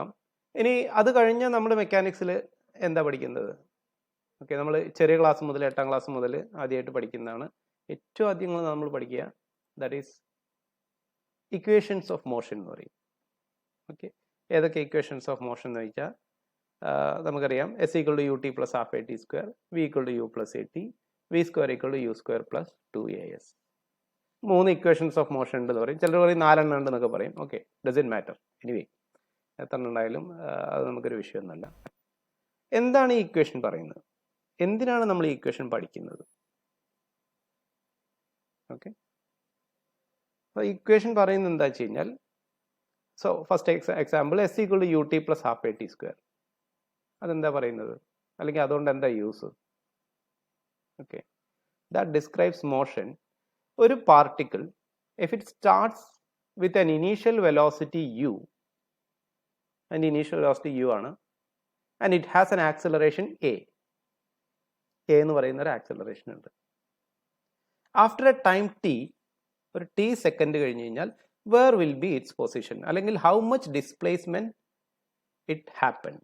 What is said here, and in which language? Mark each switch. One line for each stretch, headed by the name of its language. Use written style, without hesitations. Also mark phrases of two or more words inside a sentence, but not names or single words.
Malayalam: ഇനി അത് കഴിഞ്ഞ് നമ്മൾ മെക്കാനിക്സിൽ എന്താ പഠിക്കുന്നത്? ഓക്കെ, നമ്മൾ ചെറിയ ക്ലാസ് മുതൽ 8ാം ക്ലാസ് മുതൽ ആദ്യമായിട്ട് പഠിക്കുന്നതാണ്. ഏറ്റവും ആദ്യം നമ്മൾ പഠിക്കുക
English: that is equations of motion
Malayalam: എന്ന് പറയും. ഓക്കെ, ഏതൊക്കെ
English: equations of motion
Malayalam: എന്ന് വെച്ചാൽ നമുക്കറിയാം S = ut + ½ at², v = u + at, v² = u² + 2as. 3
English: equations of motion
Malayalam: ഉണ്ടെന്ന് പറയും. ചിലർ പറയും 4 എണ്ണം ഉണ്ടെന്നൊക്കെ പറയും.
English: okay, doesn't matter.
Malayalam: എനിവേ എത്ര ഉണ്ടായാലും അത് നമുക്കൊരു വിഷയമൊന്നുമല്ല. എന്താണ് ഈ ഇക്വേഷൻ പറയുന്നത്? എന്തിനാണ് നമ്മൾ ഈ ഇക്വേഷൻ പഠിക്കുന്നത്? ഓക്കെ, അപ്പോൾ ഇക്വേഷൻ പറയുന്നത് എന്താ വെച്ച് കഴിഞ്ഞാൽ,
English: so first example
Malayalam: S = ut + ½ at². അതെന്താ പറയുന്നത്? അല്ലെങ്കിൽ അതുകൊണ്ട് എന്താ യൂസ്?
English: okay, that describes motion.
Malayalam: ഒരു പാർട്ടിക്കിൾ
English: if it starts with an initial velocity u,
Malayalam: അതിൻ്റെ ഇനീഷ്യൽ വെലോസിറ്റി u ആണ്,
English: and it has an acceleration a
Malayalam: എന്ന് പറയുന്ന ഒരു ആക്സിലറേഷൻ ഉണ്ട്.
English: after a time t,
Malayalam: ഒരു t സെക്കൻഡ് കഴിഞ്ഞ് കഴിഞ്ഞാൽ
English: where will be its position, അല്ലെങ്കിൽ how much displacement it happened.